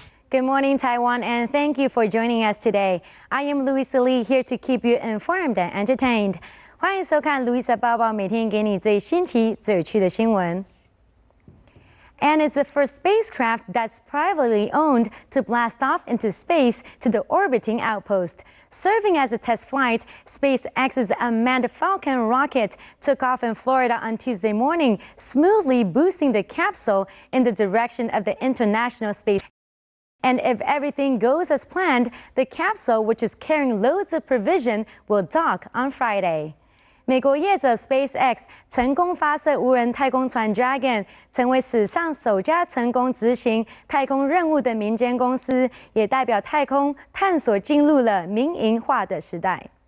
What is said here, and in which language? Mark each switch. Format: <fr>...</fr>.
<en>Good morning, Taiwan, and thank you for joining us today. I am Louisa here to keep you informed and entertained.</en> <zh>欢迎收看 Louisa 报报，每天给你最新奇、最有趣的新闻。</zh> <en>And it's the first spacecraft that's privately owned to blast off into space to the orbiting outpost. Serving as a test flight, SpaceX's unmanned Falcon rocket took off in Florida on Tuesday morning, smoothly boosting the capsule in the direction of the International Space. And if everything goes as planned, the capsule, which is carrying loads of provision, will dock on Friday.</en> <zh>美国业者 SpaceX 成功发射无人太空船 Dragon， 成为史上首家成功执行太空任务的民间公司，也代表太空探索进入了民营化的时代。</zh>